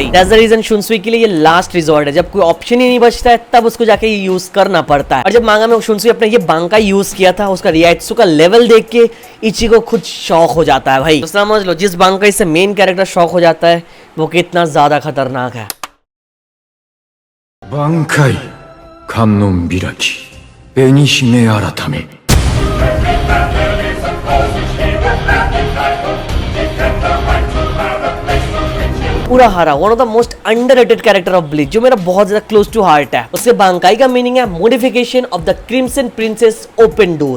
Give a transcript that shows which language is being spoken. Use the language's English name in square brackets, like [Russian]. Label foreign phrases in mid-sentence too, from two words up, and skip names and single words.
[English] that's the reason [Hindi] शुनसुई के लिए ये [English] last resort [Hindi] है, जब कोई ऑप्शन ही नहीं बचता है तब उसको जाके ये यूज करना पड़ता है। और जब मांगा में शुनसुई अपने ये बांकाई यूज किया था उसका रियाइत्सु का लेवल देख के इचिगो खुद शॉक हो जाता है भाई। तो समझ लो जिस बांकाई से [English] main character [Hindi] शॉक हो जाता है वो कितना ज्यादा खतरनाक है। [Japanese] 挽回観音開き紅姫改め [English] Urahara one of the most underrated character of Bleach, [Hindi] जो मेरा बहुत ज्यादा [English] close to heart है। [Hindi] उसके बांकाई का मीनिंग है [English] modification of the crimson princess open door.